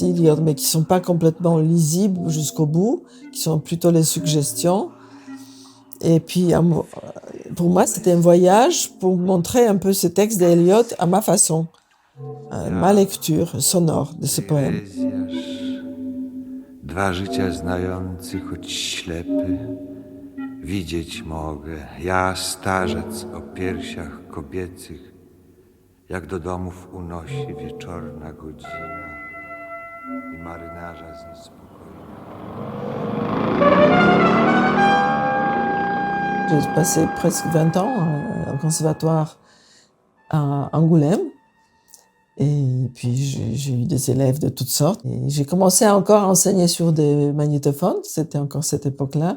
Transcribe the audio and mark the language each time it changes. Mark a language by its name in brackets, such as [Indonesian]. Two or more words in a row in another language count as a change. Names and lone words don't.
[French] Eliot, mais qui ne sont pas complètement lisibles jusqu'au bout, qui sont plutôt les suggestions. Et puis, pour moi, c'était un voyage pour montrer un peu ce texte d'Eliot à ma façon, ma lecture sonore de ce poème. [Polish] Dwa życia znający, choć ślepy, widzieć mogę, ja starzec o piersiach kobiecych, jak do domów unosi wieczorna godzina i marynarza z niespokojna. [French] J'ai passé presque 20 ans au conservatoire à Angoulême. Et puis j'ai eu des élèves de toutes sortes. Et j'ai commencé encore à enseigner sur des magnétophones, c'était encore cette époque-là.